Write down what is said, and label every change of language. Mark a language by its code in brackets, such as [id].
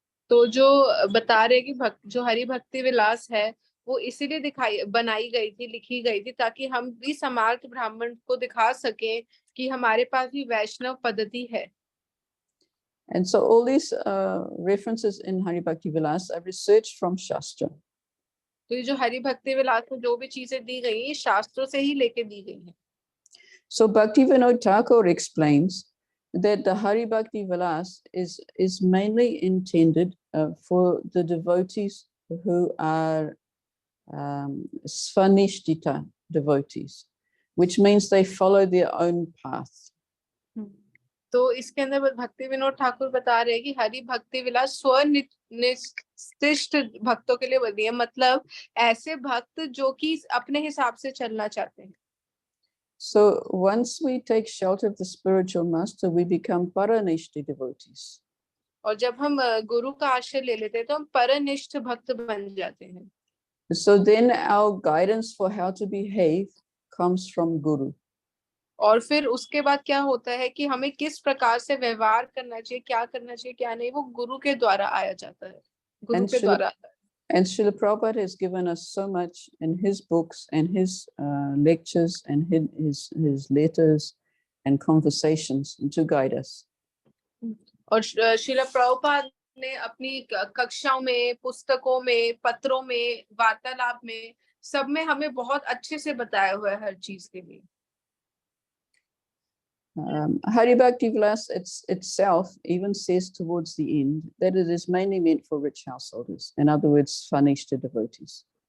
[hi] तो जो बता रहे कि जो हरि भक्ति विलास है वो इसीलिए बनाई गई थी, लिखी गई थी ताकि हम भी समार्थ ब्राह्मण को दिखा सकें कि हमारे पास भी वैष्णव पद्धति है. [en] And so all these references in Hari Bhakti Vilas are researched from Shastra. [hi] तो ये जो हरि भक्ति विलास में जो भी चीजें दी गई हैं शास्त्रों से ही लेके दी गई हैं. [en] So Bhakti Vinod Thakur explains that the Hari Bhakti Vilas is mainly intended for the devotees who are Svanishtita devotees, which means they follow their own path. [hi] तो इसके अंदर भक्ति विनोद ठाकुर बता रहे हैं कि हरि भक्ति विलास स्वनिष्ठ भक्तों के लिए बनी है, मतलब ऐसे भक्त जो कि अपने हिसाब से चलना चाहते हैं. [en] So once we take shelter of the spiritual master, we become paranishti devotees. [hi] और जब हम गुरु का आश्रय ले लेते हैं तो हम परनिष्ठ भक्त बन जाते हैं. [en] So then our guidance for how to behave comes from Guru. [hi] और फिर उसके बाद क्या होता है कि हमें किस प्रकार से व्यवहार करना चाहिए, क्या करना चाहिए, क्या नहीं, वो गुरु के द्वारा आया जाता है, गुरु के द्वारा आता है. [en] And Srila Prabhupada has given us so much in his books and his lectures and his letters and conversations to guide us. [hi] और श्रील प्रभुपाद ने अपनी कक्षाओं में, पुस्तकों में, पत्रों में, वार्तालाप में, सब में हमें बहुत अच्छे से बताया हुआ है हर चीज के लिए. [en] Hari Bhakti Vilas itself even says towards the end that it is mainly meant for rich householders. In other words, Svanishta devotees.